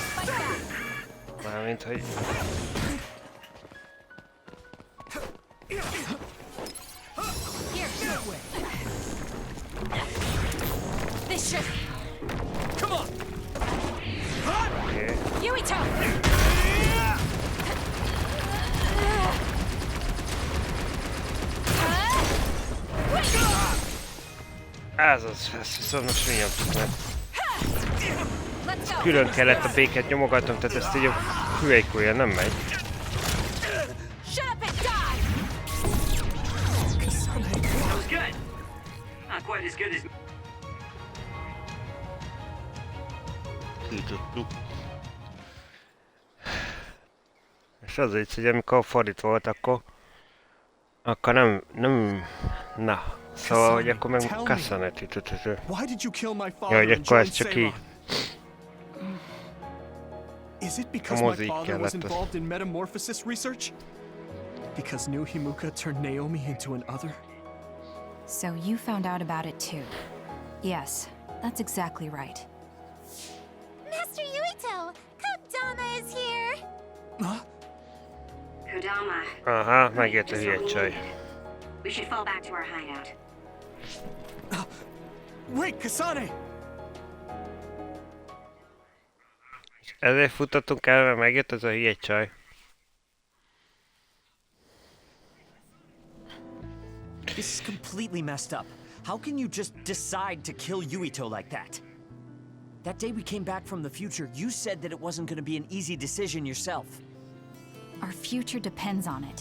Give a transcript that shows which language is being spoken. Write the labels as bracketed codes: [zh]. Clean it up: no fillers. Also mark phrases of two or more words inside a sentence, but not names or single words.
[hu] Mármint, hogy... [en] This should... Come on. [hu] Oké. Yuito! Ez az, ezt viszont most nyomtuk meg. [en] Let's go! [hu] Külön kellett a béket nyomogatnom, tehát ezt így a hüvelykújjal nem megy. [en] Shut up and die! That was good. Not quite as good as... [hu] Kitudtuk. És az így, hogy amikor fordítva volt, akkor nem... Na. Szóval, hogy akkor meg Kassanet jutott. [en] Why did you kill my [hu] Ja, [en] father [hu] hogy [en] and [hu] akkor [en] join [hu] ez csak így. [en] Seiron? Is it because my father was involved in metamorphosis research? Because new Himuka turned Naomi into an other? So you found out about it too. Yes, that's exactly right. Master Yuito, Kodama is here. Huh? Kodama. [hu] Aha, megjött a hülye csaj. [en] We should fall back to our hideout. Wait, Kasane! [hu] Ezért futottunk el, mert megjött az a hülye csaj. [en] This is completely messed up. How can you just decide to kill Yuito like that? That day we came back from the future, you said that it wasn't going to be an easy decision yourself. Our future depends on it.